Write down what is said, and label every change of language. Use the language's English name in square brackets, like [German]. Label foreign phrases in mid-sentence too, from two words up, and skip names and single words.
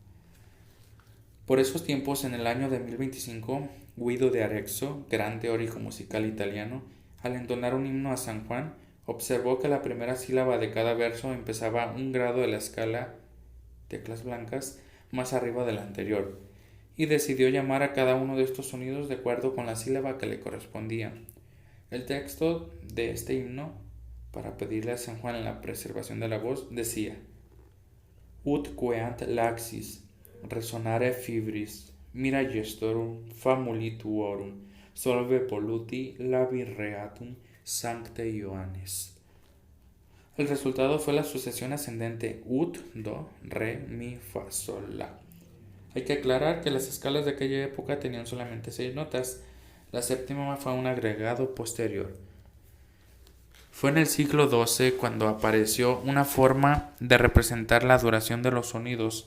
[Spanish] Por esos tiempos, en el año de 1025, Guido de Arezzo, gran teórico musical italiano, al entonar un himno a San Juan, observó que la primera sílaba de cada verso empezaba un grado de la escala, teclas blancas, más arriba del anterior, y decidió llamar a cada uno de estos sonidos de acuerdo con la sílaba que le correspondía. El texto de este himno, para pedirle a San Juan la preservación de la voz, decía: [Latin] Ut queant laxis, resonare fibris, mira gestorum, famulituorum, solve polluti labi reatum sancte Ioannis. [Spanish] El resultado fue la sucesión ascendente ut, do, re, mi, fa, sol, la. Hay que aclarar que las escalas de aquella época tenían solamente 6 notas. La séptima fue un agregado posterior. Fue en el siglo XII cuando apareció una forma de representar la duración de los sonidos.